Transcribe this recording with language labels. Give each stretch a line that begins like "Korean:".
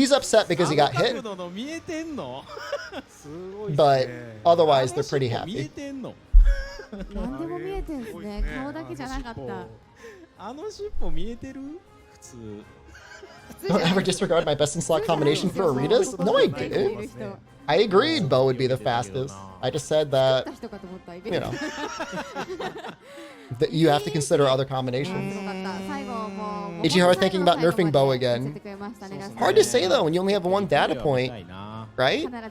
English: He's upset because he got hit,
Japanese: 見えてんの
English: but otherwise they're pretty happy.
Japanese: 何でも見えてんですね。顔だけじゃなかった。あの尻尾見えてる普通
English: Don't ever disregard my best in slot combination for Aritas? No, I didn't. I agreed Bo would be the fastest. I just said that, you know, that you have to consider other combinations. Ichihara thinking about nerfing Bo again. Hard to say though when you only have one data point, right?